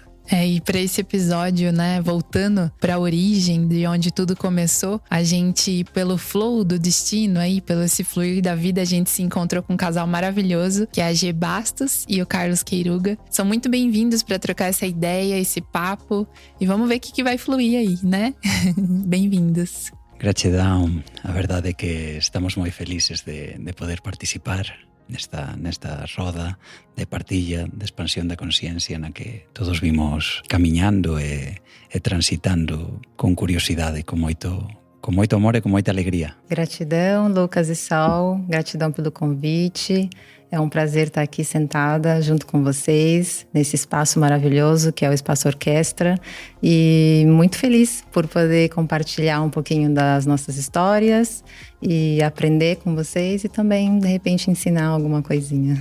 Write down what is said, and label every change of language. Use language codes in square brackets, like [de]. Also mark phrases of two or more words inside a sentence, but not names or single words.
[pt] E para esse episódio, né, voltando para a origem de onde tudo começou, a gente, pelo flow do destino aí, pelo esse fluir da vida, a gente se encontrou com um casal maravilhoso, que é a G Bastos e o Carlos Queiruga. São muito bem-vindos para trocar essa ideia, esse papo, e vamos ver o que vai fluir aí, né? Bem-vindos. Gratidão. [gl] A verdade é que estamos moi felices de poder participar nesta roda de partilha, de expansión da consciencia na que todos vimos camiñando e transitando con curiosidade, con moito amor e [pt] com muita alegria. Gratidão, Lucas e Sol, gratidão pelo convite. É um prazer estar aqui sentada junto com vocês, nesse espaço maravilhoso que é o Espaço Orquestra. E muito feliz por poder compartilhar um pouquinho das nossas histórias e aprender com vocês e também, de repente, ensinar alguma coisinha.